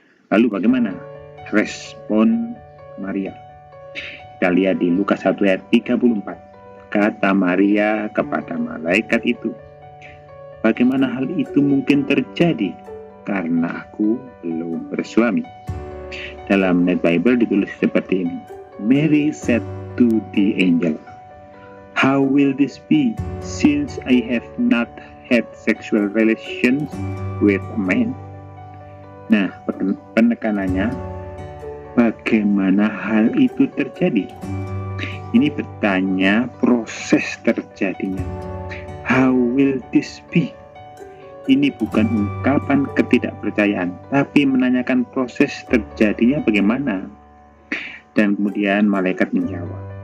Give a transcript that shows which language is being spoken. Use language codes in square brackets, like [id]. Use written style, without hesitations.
[id] Lalu bagaimana respon Maria? Kita lihat di Lukas 1 ayat 34. Kata Maria kepada malaikat itu, "Bagaimana hal itu mungkin terjadi, karena aku belum bersuami?" Dalam Net Bible ditulis seperti ini. [en] Mary said to the angel, "How will this be, since I have not had sexual relations with a man?" [id] Nah, penekanannya, bagaimana hal itu terjadi? Ini bertanya proses terjadinya. [en] How will this be? [id] Ini bukan ungkapan ketidakpercayaan, tapi menanyakan proses terjadinya bagaimana. Dan kemudian malaikat menjawab,